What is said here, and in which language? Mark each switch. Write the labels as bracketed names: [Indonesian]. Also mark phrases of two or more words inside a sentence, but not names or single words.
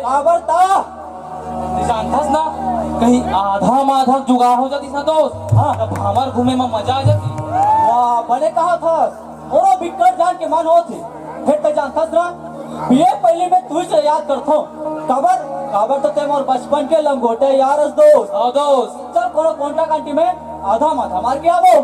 [Chhattisgarhi] काबर ता जानथस ना कहीं आधा माधा जुगाड़ हो जाती ना दोस्त। हाँ तब हमार घूमे में मजा आ जाती। वाह बने कहा था मोरो बिकट जान के मन होती फिर तो जानथस ना ये पहले में तू से याद करतो काबर तो ते मोर बचपन के लंगोटे यार दोस्त चल कोनो कोंटा कांटी में आधा माथा मार के आवो।